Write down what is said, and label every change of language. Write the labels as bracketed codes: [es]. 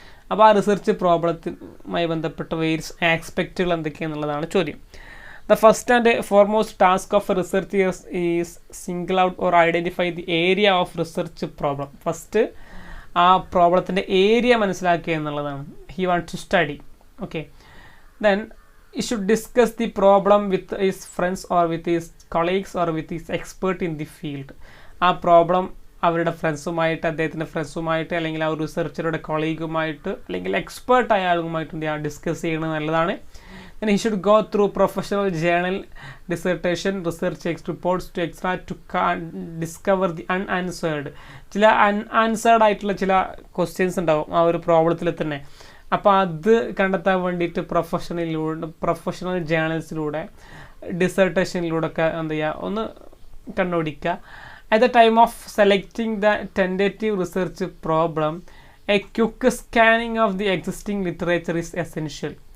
[ml] അപ്പോൾ ആ റിസർച്ച് പ്രോബ്ലത്തുമായി ബന്ധപ്പെട്ട വേരിയസ് ആസ്പെക്റ്റുകൾ എന്തൊക്കെയാണെന്നുള്ളതാണ് ചോദ്യം. [en] The first and foremost task of research is single out or identify the area of research problem. [ml] First ആ പ്രോബ്ലത്തിൻ്റെ area മനസ്സിലാക്കുക എന്നുള്ളതാണ്. [en] He want to study. Okay, then he should discuss the problem with his friends or with his colleagues or with his expert in the field. [ml] ആ problem അവരുടെ ഫ്രണ്ട്സുമായിട്ട്, അദ്ദേഹത്തിൻ്റെ ഫ്രണ്ട്സുമായിട്ട്, അല്ലെങ്കിൽ ആ ഒരു റിസർച്ചറുടെ കൊളീഗുമായിട്ട്, അല്ലെങ്കിൽ എക്സ്പേർട്ട് ആയ ആളുമായിട്ട് ഡിസ്കസ് ചെയ്യണത് നല്ലതാണ്. [en] then he should go through professional journal, dissertation, research reports to extract to discover the unanswered. [ml] ചില അൺആൻസേർഡ് ആയിട്ടുള്ള ചില ക്വസ്റ്റ്യൻസ് ഉണ്ടാവും ആ ഒരു പ്രോബ്ലത്തിൽ തന്നെ. അപ്പോൾ അത് കണ്ടെത്താൻ വേണ്ടിയിട്ട് പ്രൊഫഷണൽ ജേണൽസിലൂടെ, ഡിസർട്ടേഷനിലൂടെ ഒക്കെ എന്ത് ചെയ്യുക, ഒന്ന് കണ്ടുപിടിക്കുക. [en] At the time of selecting the tentative research problem, a quick scanning of the existing literature is essential.